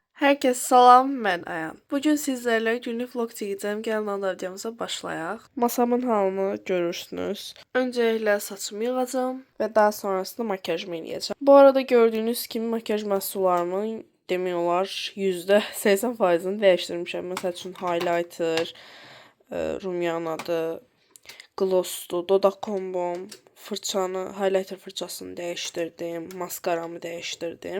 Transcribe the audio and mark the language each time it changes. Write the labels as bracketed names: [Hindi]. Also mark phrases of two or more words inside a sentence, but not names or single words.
[Turkish] Herkes salam, ben Ayan. Bugün sizlerle günlük vlog çekeceğim. [Azerbaijani] Gəlin anda videomuza başlayaq. [Turkish] Masamın halını görürsünüz. Öncelikle saçımı yığacağım ve daha sonrasında makyajımı eləyəcəm. [Azerbaijani] Bu arada gördüğünüz kimi makyaj məhsullarımın demək olar %80%-ni dəyişdirmişəm. Məsəl üçün highlighter, rumyanadır, glossdur, dodaq kombom, highlighter fırçasını dəyişdirdim, maskaramı dəyişdirdim.